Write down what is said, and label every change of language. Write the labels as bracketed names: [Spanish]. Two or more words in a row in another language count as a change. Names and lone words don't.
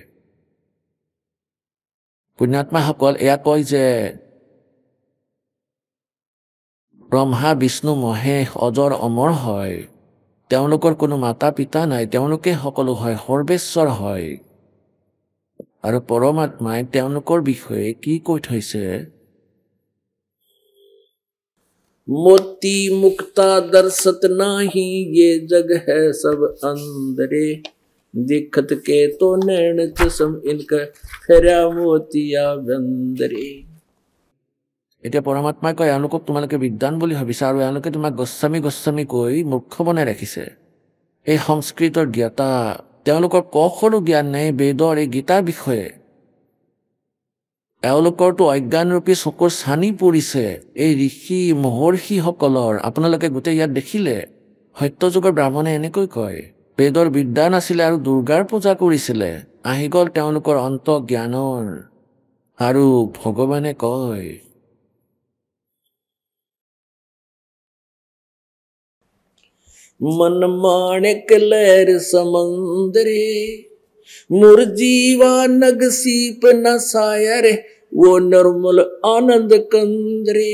[Assamese] পুণ্যাত্মাসকল, এয়া কয় যে ব্ৰহ্মা, বিষ্ণু, মহেশ অজৰ অমৰ হয়। তেওঁলোকৰ কোনো মাতা পিতা নাই, তেওঁলোকে সকলো হয়, সৰ্বেশ্বৰ হয়। আৰু পৰমাত্মাই তেওঁলোকৰ বিষয়ে কি কৈ থৈছে? [Hindi] मोती मुक्ता दर्शत नाही, ये जग है सब अंदरे, दिखत के तो नैन चसम इनका फेरा मोतिया बंदरे। [Assamese] এতিয়া পৰমাত্মাই কয়, এওঁলোকক তোমালোকে বিদ্বান বুলি ভাবিছা আৰু এওঁলোকে তোমাক গোস্বামী গোস্বামী কৈ মূৰ্খ বনাই ৰাখিছে। এই সংস্কৃতৰ জ্ঞাতা, তেওঁলোকৰ কখনো জ্ঞান নাই বেদৰ এই গীতাৰ বিষয়ে। এওঁলোকৰতো অজ্ঞানৰূপী চকুৰ ছানি পৰিছে এই ঋষি মহৰ্ষিসকলৰ। আপোনালোকে গোটেই ইয়াত দেখিলে সত্যযুগৰ ব্ৰাহ্মণে এনেকৈ কয়, বেদৰ বিদ্যা নাছিলে আৰু দুৰ্গাৰ পূজা কৰিছিলে। আহি গ'ল তেওঁলোকৰ অন্ত জ্ঞানৰ। আৰু ভগৱানে কয়, [Hindi] मन माणिक लहर समंदरे, मुरजीवा नग सीप न सायर, वो निर्मल आनंद कंदरे।